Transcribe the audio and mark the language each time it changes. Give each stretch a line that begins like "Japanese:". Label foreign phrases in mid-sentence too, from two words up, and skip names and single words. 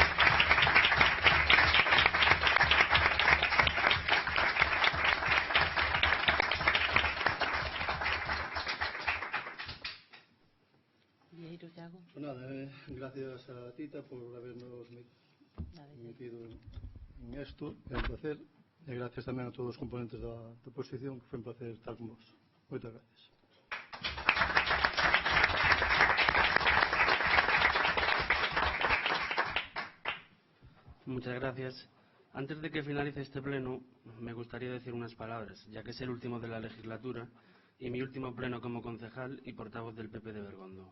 Spanish: Pues nada, gracias a Tita por habernos metido en esto,
Galician: é un placer, e gracias tamén a todos os componentes da oposición, que foi un placer estar con vos. Moitas gracias.
Spanish: Muchas gracias. Antes de que finalice este pleno, me gustaría decir unas palabras, ya que es el último de la legislatura y mi último pleno como concejal y portavoz del PP de Bergondo.